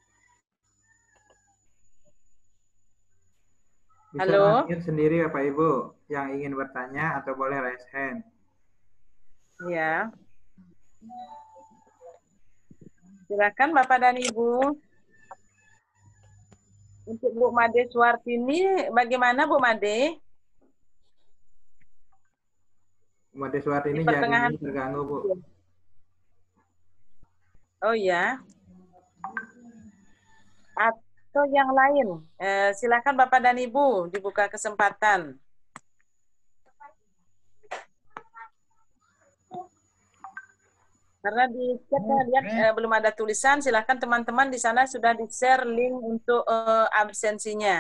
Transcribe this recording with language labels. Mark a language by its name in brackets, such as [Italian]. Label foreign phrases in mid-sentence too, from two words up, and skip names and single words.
[Indonesian] Bisa Halo? unmute sendiri Bapak Ibu yang ingin bertanya atau boleh [English] raise hand. [Indonesian] Ya. Silakan Bapak dan Ibu. Untuk Bu Made Suartini, bagaimana Bu Made? Bu Made Suartini Di pertengahan. jaringannya terganggu Bu. Oh ya. Atau yang lain. Silakan Bapak dan Ibu dibuka kesempatan. Karena di chat saya lihat belum ada tulisan, silakan teman-teman di sana sudah di-share link untuk absensinya.